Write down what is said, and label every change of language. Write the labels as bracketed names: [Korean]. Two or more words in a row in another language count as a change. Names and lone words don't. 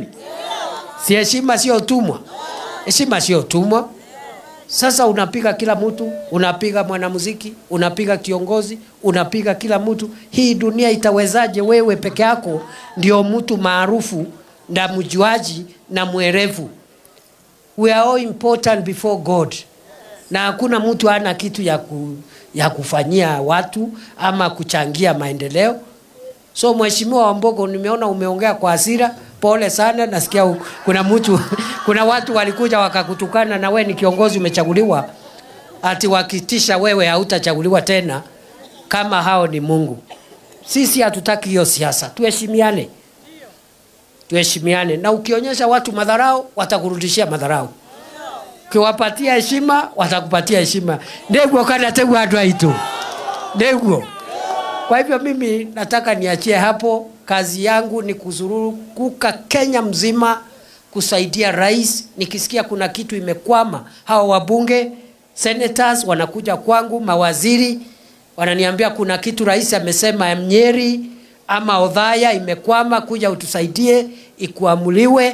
[Swahili] Si heshima sio utumwa? Heshima sio utumwa. Sasa unapiga kila mtu, unapiga mwanamuziki, unapiga kiongozi, unapiga kila mtu. Hii dunia itawezaje wewe peke yako ndio mtu maarufu na mjuaji na mwerevu? [English] We are all important before God. [Swahili] Na hakuna mtu ana kitu ya kufanyia watu ama kuchangia maendeleo. So Mheshimiwa Wambogo, nimeona umeongea kwa hasira, pole sana. Nasikia kuna watu walikuja wakakutukana, na wewe ni kiongozi umechaguliwa, ati wakitisha wewe hautachaguliwa tena kama hao ni Mungu. Sisi hatutaki hiyo siasa. Tuheshimiane. Tuheshimiane. Na ukionyesha watu madharau, watakurudishia madharau. Ukiwapatia heshima, watakupatia heshima. Ndego kana tegwa adwa itu. Ndego. Kwa hivyo mimi nataka niachie hapo. Kazi yangu ni kuzunguka Kenya mzima kusaidia rais. Nikisikia kuna kitu imekwama, hao wabunge, senators wanakuja kwangu, mawaziri wananiambia kuna kitu rais amesema Nyeri ama Othaya imekwama, kuja utusaidie ikuamuliwe.